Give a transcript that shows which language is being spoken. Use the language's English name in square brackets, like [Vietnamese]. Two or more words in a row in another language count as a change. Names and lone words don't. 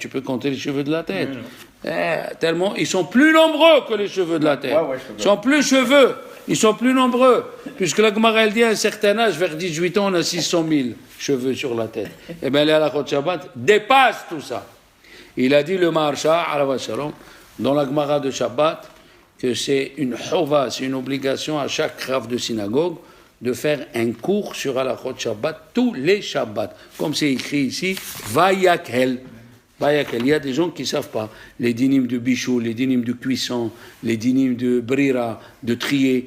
[French] Tu peux compter les cheveux de la tête. Tellement, ils sont plus nombreux que les cheveux de la tête. Ils sont plus cheveux. Ils sont plus nombreux, puisque la Gemara elle dit à un certain âge, vers 18 ans, on a 600 000 cheveux sur la tête. Eh bien, les [Hebrew] הלכות שבת [French] dépassent tout ça. Il a dit le Maharsha, [Hebrew] עליו השלום, [French] dans la Gemara de Shabbat, que c'est une chova, c'est une obligation à chaque rav de synagogue de faire un cours sur [Hebrew] הלכות שבת [French] tous les Shabbats. Comme c'est écrit ici, Vayakhel. Il y a des gens qui ne savent pas les dynimes de bichou, les dynimes de cuisson, les dynimes de brira, de trier.